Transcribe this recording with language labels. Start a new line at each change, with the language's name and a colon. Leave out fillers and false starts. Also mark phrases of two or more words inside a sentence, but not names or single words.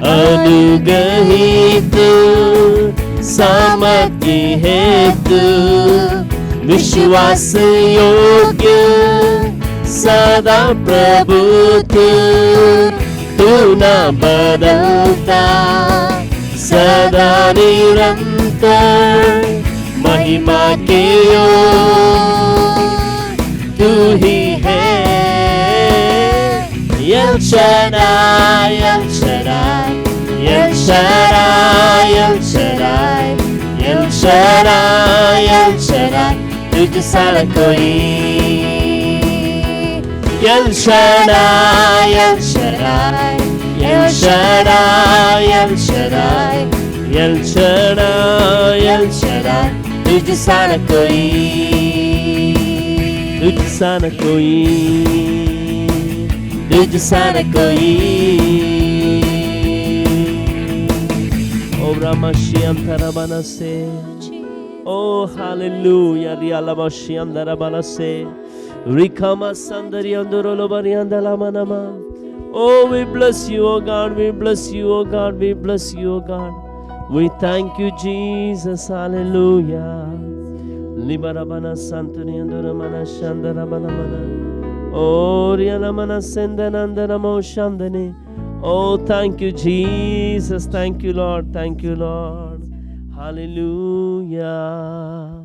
Hindi: अनुग्रहित सामर्थ्य हेतु विश्वास योग्य सदा प्रभु तू न बदलता सदा निरंतर महिमा के तू ही है El Shaddai, El Shaddai, El Shaddai, El Shaddai, El Shaddai, El Shaddai, तुझसा न कोई El Shaddai, El Shaddai, El Shaddai, El Shaddai, El Shaddai, El Shaddai, तुझसा न कोई तुझसा न कोई तुझसा न कोई O Ramashiam Tarabanase Oh hallelujah Rialabashiam Tarabanase Rikama Sandari Andorolo Bariandala Manama
English: Oh we bless you oh God we bless you oh God we bless you oh God we thank you Jesus hallelujah Libarabana Santuni Andoramana Shandarabana Oh, Rianamana Sendanandana Moshandani. Oh, thank you, Jesus. Thank you, Lord. Thank you, Lord. Hallelujah.